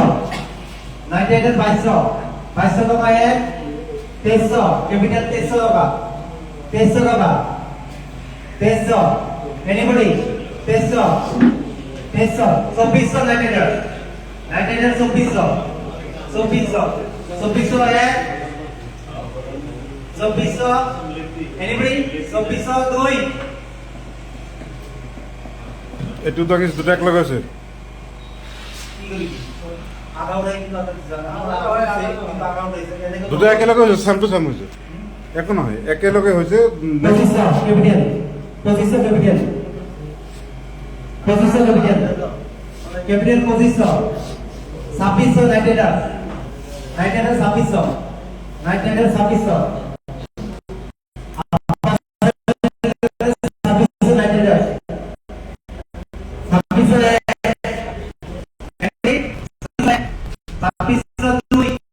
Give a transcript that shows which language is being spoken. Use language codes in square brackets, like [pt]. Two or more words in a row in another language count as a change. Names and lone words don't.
[bn] নাইট্রেটের 2200, 2200 টাকা এক, 2300, ক্যাপিটাল 2300 টাকা, 2300 টাকা, 2300, এনিবডি 2300, 2300, 2400 নাইট্রেটের, নাইট্রেটের 2400, 2400, 2400 এক, 2400, এনিবডি 2400 দুই, [as] এইটো তো কিছু দুটা এক লগে আছে দুটা একেলগে হৈছে [en] same to same [as] হৈছে একো নহয় একেলগে হৈছে [bn] 2500 ক্যাপিটাল, 2500 ক্যাপিটাল, 2500 ক্যাপিটাল, ক্যাপিটাল 2500, 2600 নাইট্রেটার, নাইট্রেটার 2600, নাইট্রেটার 2600, 2600 নাইট্রেটার, 2600 এক, 2600 দুই,